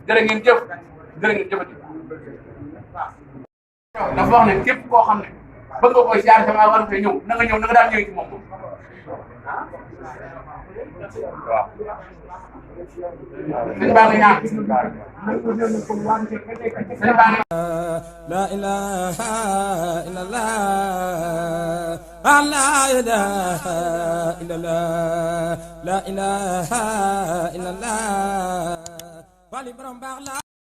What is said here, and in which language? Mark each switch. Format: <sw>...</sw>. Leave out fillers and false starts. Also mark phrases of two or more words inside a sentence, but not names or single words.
<wo>jërë ngeen jëf jërë ngeen jëfati waaw dafa wax ne képp koo xam ne bëgg nga koy siyaare sama war fee ñëw na nga ñëw na nga daan ñëwee ci moom moom waaw sëñ baa ngi ñaan sëñ baa ngi</wo> <ar>لا إله إلا الله لا إله إلا الله لا إله إلا الله</ar>